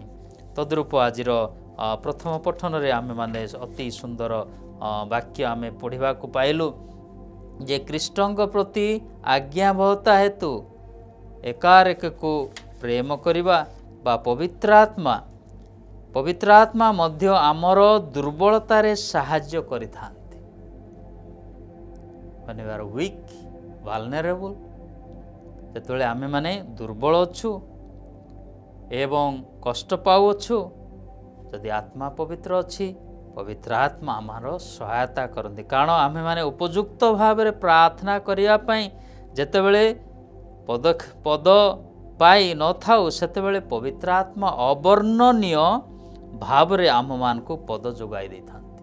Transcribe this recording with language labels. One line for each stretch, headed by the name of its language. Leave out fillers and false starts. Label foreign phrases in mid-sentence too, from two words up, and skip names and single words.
Odia: ତଦ୍ରୂପ ଆଜିର ପ୍ରଥମ ପଠନରେ ଆମେମାନେ ଅତି ସୁନ୍ଦର ବାକ୍ୟ ଆମେ ପଢ଼ିବାକୁ ପାଇଲୁ ଯେ ଖ୍ରୀଷ୍ଟଙ୍କ ପ୍ରତି ଆଜ୍ଞାବହତା ହେତୁ ଏକାରେକକୁ ପ୍ରେମ କରିବା ବା ପବିତ୍ର ଆତ୍ମା ମଧ୍ୟ ଆମର ଦୁର୍ବଳତାରେ ସାହାଯ୍ୟ କରିଥାନ୍ତି।
English: when we are weak, vulnerable,
Odia: ଯେତେବେଳେ ଆମେମାନେ ଦୁର୍ବଳ ଅଛୁ ଏବଂ କଷ୍ଟ ପାଉଅଛୁ, ଯଦି ଆତ୍ମା ପବିତ୍ର ଅଛି, ପବିତ୍ର ଆତ୍ମା ଆମର ସହାୟତା କରନ୍ତି। କାରଣ ଆମେମାନେ ଉପଯୁକ୍ତ ଭାବରେ ପ୍ରାର୍ଥନା କରିବା ପାଇଁ ଯେତେବେଳେ ପଦ ପାଇ ନଥାଉ, ସେତେବେଳେ ପବିତ୍ର ଆତ୍ମା ଅବର୍ଣ୍ଣନୀୟ ଭାବରେ ଆମମାନଙ୍କୁ ପଦ ଯୋଗାଇ ଦେଇଥାନ୍ତି।